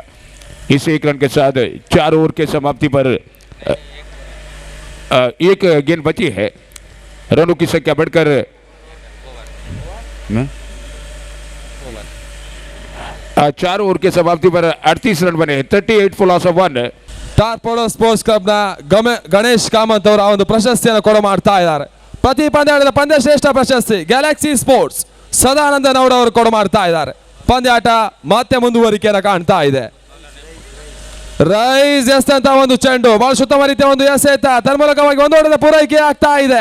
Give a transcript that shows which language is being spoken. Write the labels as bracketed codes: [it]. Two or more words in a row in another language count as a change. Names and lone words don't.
[hi] इस 1 रन के साथ 4 ओवर के समाप्ति पर 1 गेंद बची है। रनों की संख्या बढ़कर 4 ओवर के समाप्ति पर 38 रन बने 38 [en] for loss of [hi] 1। [kn] ಟಾರ್ಪೋಡೋ ಸ್ಪೋರ್ಟ್ಸ್ ಕ್ಲಬ್ನ ಗಣೇಶ್ ಕಾಮತ್ ಅವರು ಆ ಒಂದು ಪ್ರಶಸ್ತಿಯನ್ನು ಕೊಡ ಮಾಡ್ತಾ ಇದ್ದಾರೆ. ಪ್ರತಿ ಪಂದ್ಯಾಟದ ಪಂದ್ಯ ಶ್ರೇಷ್ಠ ಪ್ರಶಸ್ತಿ ಗ್ಯಾಲಕ್ಸಿ ಸ್ಪೋರ್ಟ್ಸ್ ಸದಾನಂದ ನೌಡ್ ಅವರು ಕೊಡ ಮಾಡ್ತಾ ಇದ್ದಾರೆ. ಪಂದ್ಯಾಟ ಮತ್ತೆ ಮುಂದುವರಿಕೆಯನ್ನು ಕಾಣ್ತಾ ಇದೆ. ರೈಸ್ ಎಸ್ತಂತ ಒಂದು ಚೆಂಡು ಬಹಳ ಉತ್ತಮ ರೀತಿಯ ಒಂದು ಎಸೆತ ತನ್ಮೂಲಕವಾಗಿ ಒಂದು ಓಟದ ಪೂರೈಕೆ ಆಗ್ತಾ ಇದೆ.